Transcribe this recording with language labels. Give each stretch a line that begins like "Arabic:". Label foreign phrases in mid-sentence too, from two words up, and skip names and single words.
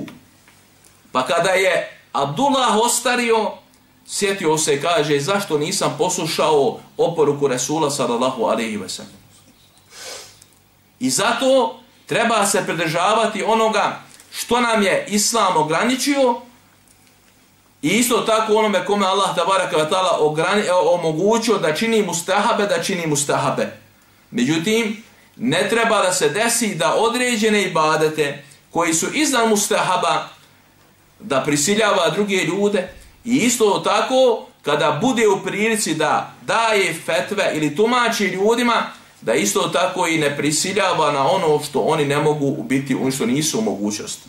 Bosnian: Pa kada je Abdullah ostario, sjetio se i kaže, zašto nisam poslušao oporuku Resula
Arabic: صلى الله عليه وسلم.
Bosnian: I zato treba se pridržavati onoga što nam je Islam ograničio i isto tako onome kome
Arabic: الله تبارك وتعالى
Bosnian: omogućio da čini mustahabe, da čini mustahabe. Međutim, ne treba da se desi da određene ibadete koji su iznad mustahaba da prisiljava druge ljude i isto tako kada bude u prilici da daje fetve ili tumači ljudima, da isto tako i ne prisiljava na ono što oni ne mogu biti, ono što nisu u mogućnosti.